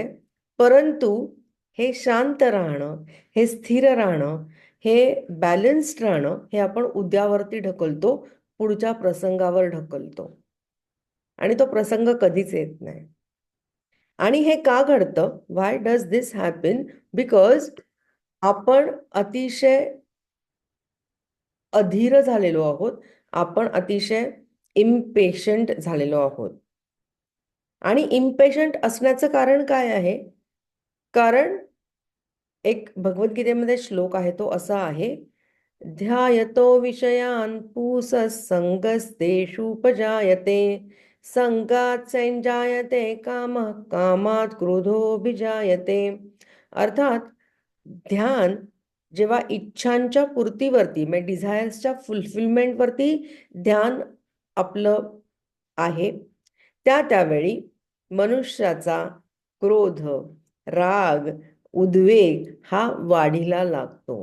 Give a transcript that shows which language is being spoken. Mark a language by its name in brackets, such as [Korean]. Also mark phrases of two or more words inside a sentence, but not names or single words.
[Marathi] परंतु हे शांत राहणं, हे स्थिर राहणं, हे बॅलन्स्ड राहणं, हे आपण उद्यावरती ढकलतो, पुढच्या प्रसंगावर ढकलतो, आणि तो प्रसंग कधीच येत नाही. आणि हे का घडतं? [English] Why does this happen? [Marathi] बिकॉज आपण अतिशय अधीर झालेलो आहोत, आपण अतिशय इम्पेशंट झालेलो आहोत. आणि इम्पेशंट असण्याचं कारण काय आहे? कारण एक भगवद्गीतेमध्ये श्लोक आहे, तो असा आहे, [Sanskrit] ध्यायतो विषयान् पुंसः संगस्तेषुपजायते, संगात संजायते कामः, कामात क्रोधोऽभिजायते. [Marathi] अर्थात ध्यान जेव्हा इच्छांच्या पूर्तीवरती, म्हणजे डिझायर्सच्या फुलफिलमेंटवरती ध्यान आपलं आहे, त्यावेळी मनुष्याचा क्रोध, राग, उद्वेग हा वाढीला लागतो.